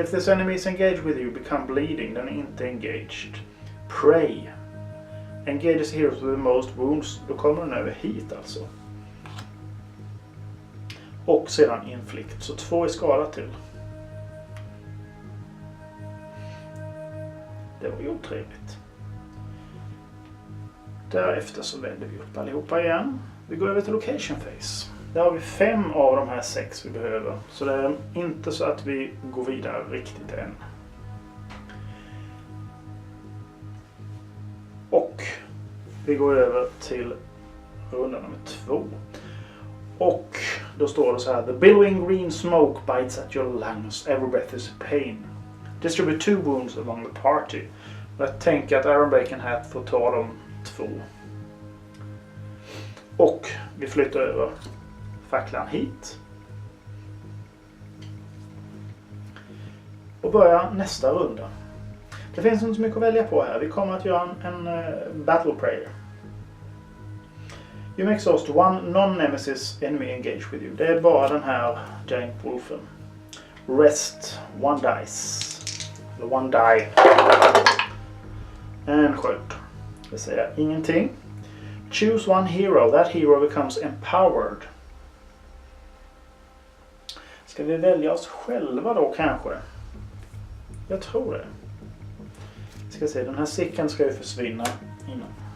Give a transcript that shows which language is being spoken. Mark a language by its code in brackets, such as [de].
[en] If this enemy is engaged with you, become bleeding. [sv] Den är inte engaged. [en] Prey. Engages heroes with the most wounds. [sv] Då kommer den över hit alltså. Och sedan inflict. Så 2 i skada till. Det var ju otrevligt. Därefter så vänder vi upp allihopa igen. Vi går över till location phase. Där har vi 5 av de här 6 vi behöver. Så det är inte så att vi går vidare riktigt än. Och vi går över till runda nummer 2. Och då står det så här. [en] The billowing green smoke bites at your lungs. Every breath is a pain. Distribute 2 wounds among the party. [sv] Och jag tänker att Ironbreaker här får ta de 2. Och vi flyttar över facklan hit. Och börjar nästa runda. Det finns inte så mycket att välja på här. Vi kommer att göra en battle prayer. [en] You may exhaust 1 non-nemesis enemy engaged with you. [sv] Det är bara den här Giant Wolfen. [en] Rest 1 dice. [sv] Eller 1 die. En sköld. Det vill säga ingenting. [en] Choose 1 hero. That hero becomes empowered. [sv] Ska vi välja oss själva då kanske? Jag tror det. ska se, den här sicken ska ju försvinna innan.